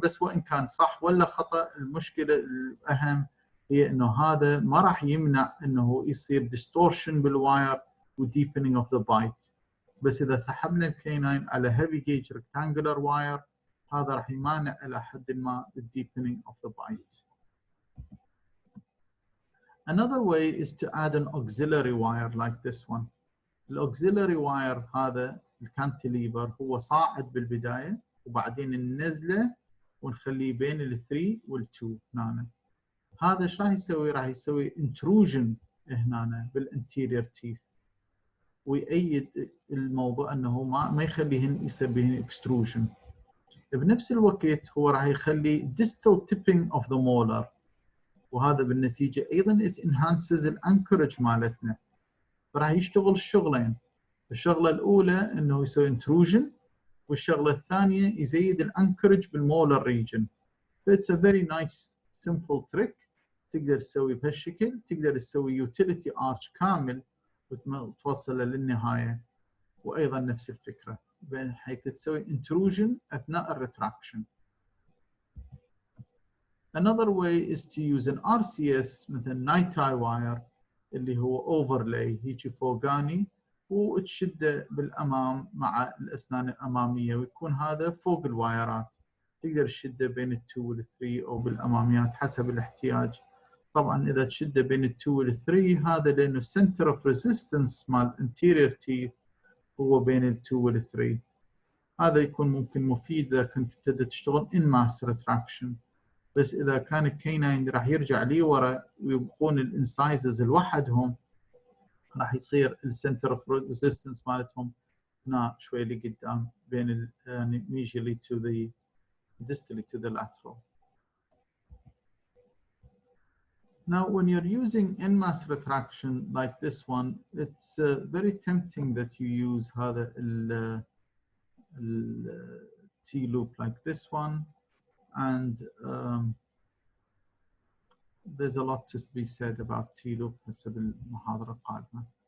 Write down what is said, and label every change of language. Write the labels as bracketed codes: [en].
[ar] بس وان كان صح ولا خطا، المشكله الاهم هي انه هذا ما راح يمنع انه يصير ديستورشن بالواير وديبنينج اوف ذا بايت، بس اذا سحبنا الكيناين على [en] heavy gauge rectangular wire [ar] هذا راح يمانع الى حد ما [en] الديبنينج of the bite. Another way is to add an auxiliary wire like this one. [ar] الauxiliary wire هذا الكانتليفر هو صاعد بالبداية وبعدين ننزله ونخليه بين ال 3 وال 2 هنا. هذا ايش راح يسوي؟ راح يسوي intrusion هنا بالانتيرير تيث ويأيد الموضوع انه ما يخليهن يصير بهن extrusion. بنفس الوقت هو راح يخلي [en] distal tipping of the molar [ar] وهذا بالنتيجة ايضا [en] it enhances [ar] الانكورج مالتنا. فراح يشتغل الشغلين. الشغلة الأولى انه يسوي intrusion والشغلة الثانية يزيد الانكورج بالمولر ريجن. [en] It's a very nice simple trick [ar] تقدر تسوي بهالشكل. تقدر تسوي utility arch كامل وتوصله للنهاية وأيضا نفس الفكرة بحيث تسوي intrusion أثناء الريتراكشن. [en] Another way is to use an RCS [ar] مثل [en] night tie wire [ar] اللي هو overlay هيجي فوقاني وتشده بالأمام مع الأسنان الأمامية ويكون هذا فوق الوايرات. تقدر تشده بين ال 2 وال 3 أو بالأماميات حسب الاحتياج. طبعا إذا تشده بين ال 2 وال 3 هذا لأنه center of resistance مال anterior teeth هو بين ال 2 وال 3. هذا يكون ممكن مفيد إذا كنت تبدأ تشتغل in mass retraction. بس إذا كان الكيناين راح يرجع لي ورا ويبقون الانسايزز لوحدهم راح يصير السنتر اوف ريزيستنس مالتهم هنا شوي لقدام بين يعني [en] medially to the distally to the lateral. Now when you're using in-mass retraction like this one, it's very tempting that you use [ar] هذا ال [en] T-loop like this one. And there's a lot to be said about T-loop [ar] حسب المحاضرة القادمة.